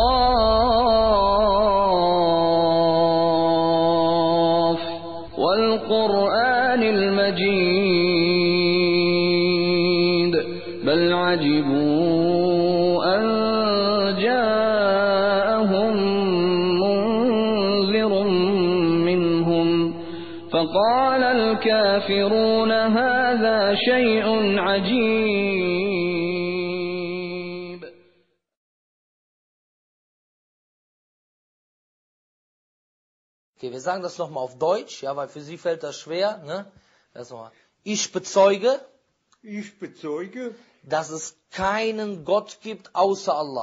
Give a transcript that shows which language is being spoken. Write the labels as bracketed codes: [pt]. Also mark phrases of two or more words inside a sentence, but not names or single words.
[ar] قاف والقرآن المجيد بل عجبوا أن جاءهم منذر منهم فقال الكافرون هذا شيء عجيب. [de] Okay, wir sagen das nochmal auf Deutsch, ja, weil für Sie fällt das schwer, ne? Erstmal. Ich bezeuge, dass es keinen Gott gibt außer Allah.